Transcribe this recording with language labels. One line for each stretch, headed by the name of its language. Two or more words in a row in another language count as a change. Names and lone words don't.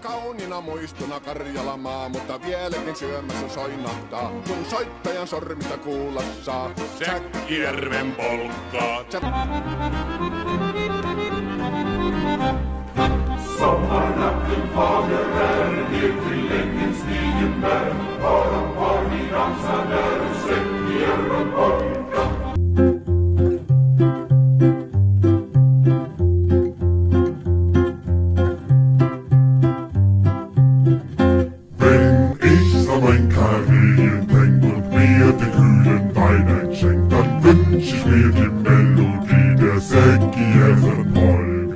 Finnish: kauniina muistona Karjalamaa, mutta vieläkin syömässä soinahtaa, kun soittajan sormista kuulossa Säkkijärven polkkaa.
Swedish: Sommarnatten fager är ner till ängens stigenberg, har vi dansar där Säkkijärven polka.
German: Wenn ich an mein Karelien denk und mir den kühlen Wein einschenk, dann wünsch ich mir die Melodie der Säkkijärven polka.